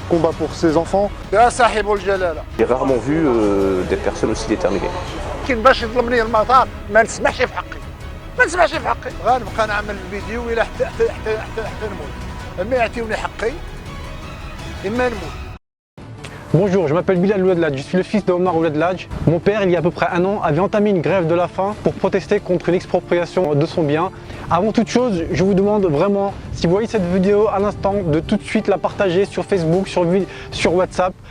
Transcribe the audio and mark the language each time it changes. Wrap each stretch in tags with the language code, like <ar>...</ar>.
<fr>combat pour ses enfants.</fr> <ar>يا صاحب الجلاله.</ar> <fr>J'ai rarement vu des personnes aussi déterminées.</fr> <ar>كاين باش يظلمني المطار ما نسمحش في حقي. ما نسمحش في حقي. غنبقى نعمل الفيديو الى حتى نموت. اما يعطيوني حقي اما نموت.</ar> <fr>Bonjour, je m'appelle Bilal Ouladladj, je suis le fils de Omar Ouladladj. Mon père, il y a à peu près un an, avait entamé une grève de la faim pour protester contre une expropriation de son bien. Avant toute chose, je vous demande vraiment, si vous voyez cette vidéo à l'instant, de tout de suite la partager sur Facebook, sur WhatsApp.</fr>